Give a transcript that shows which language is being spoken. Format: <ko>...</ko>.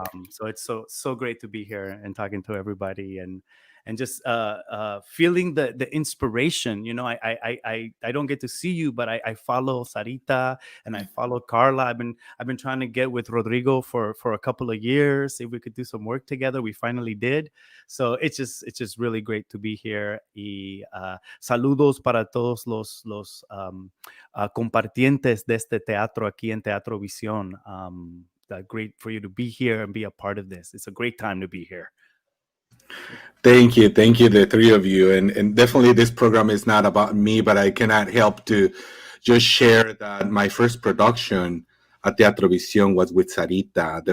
<en>So it's so great to be here and talking to everybody, and just feeling the inspiration. I don't get to see you, but I follow Sarita and I follow Carla. I've been trying to get with Rodrigo for a couple of years, see if we could do some work together. We finally did. So it's just really great to be here.</en> <es>Y saludos para todos los compartientes de este teatro aquí en Teatro Visión.</es> <en>Great for you to be here and be a part of this. It's a great time to be here. Thank you, the three of you, and definitely this program is not about me, but I cannot help to just share that my first production at Teatro Visión was with Sarita.</en>